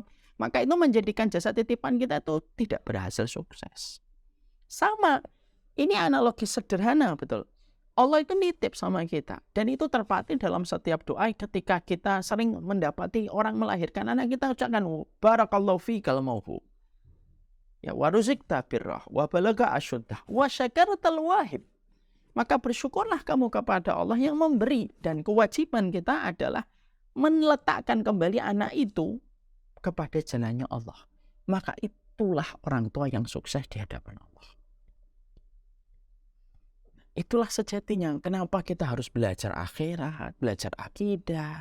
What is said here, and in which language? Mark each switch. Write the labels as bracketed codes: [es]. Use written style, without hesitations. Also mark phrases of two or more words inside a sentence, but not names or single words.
[id] Maka itu menjadikan jasa titipan kita itu tidak berhasil sukses. Sama. Ini analogi sederhana, betul. Allah itu nitip sama kita. Dan itu terpatri dalam setiap doa ketika kita sering mendapati orang melahirkan anak, kita ucapkan [ar] بارك الله لك في الموهوب. ورزقت بره وبلغ أشده وشكرت الواهب. [id] Maka bersyukurlah kamu kepada Allah yang memberi, dan kewajiban kita adalah meletakkan kembali anak itu kepada jalannya Allah. Maka itulah orang tua yang sukses di hadapan Allah. Itulah sejatinya kenapa kita harus belajar akhirat, belajar akidah.